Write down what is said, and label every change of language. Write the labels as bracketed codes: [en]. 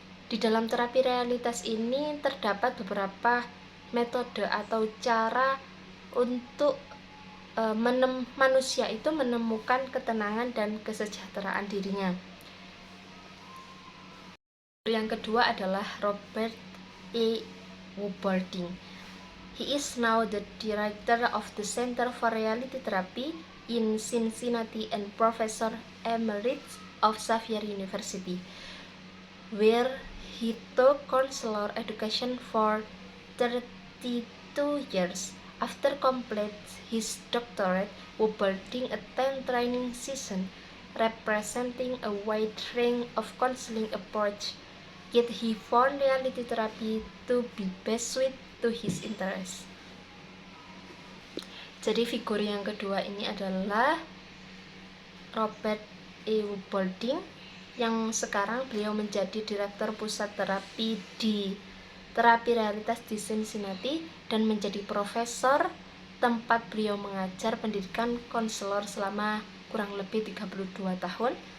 [id] Di dalam terapi realitas ini terdapat beberapa metode atau cara untuk manusia itu menemukan ketenangan dan kesejahteraan dirinya. Yang kedua adalah Robert E. Woodwarding. [en] He is now the director of the Center for Reality Therapy in Cincinnati and professor emeritus of Xavier University, where he took counselor education for 32 years. After completing his doctorate, Woodwarding attended training sessions representing a wide range of counseling approaches Yet he found reality therapy to be best suited to his interest. [id] Jadi figur yang kedua ini adalah Robert E. Boulding, yang sekarang beliau menjadi Direktur Pusat Terapi di Terapi Realitas di Cincinnati dan menjadi profesor tempat beliau mengajar pendidikan konselor selama kurang lebih 32 tahun.